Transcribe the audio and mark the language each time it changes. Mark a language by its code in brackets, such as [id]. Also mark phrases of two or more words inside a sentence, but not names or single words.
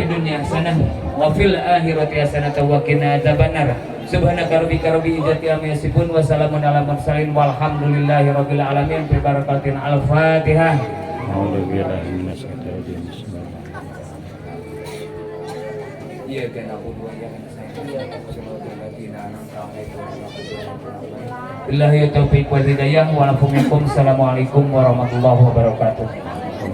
[ar] الدنيا حسنة وفي الآخرة حسنة وقنا عذاب النار. سبحانك ربك رب العزة عما يصفون وسلام على المرسلين والحمد لله رب العالمين ببركة الفاتحة. [id] Iya kan aku dua yang [ar] بالله التوفيق والهداية ولكم السلام عليكم ورحمة الله وبركاته.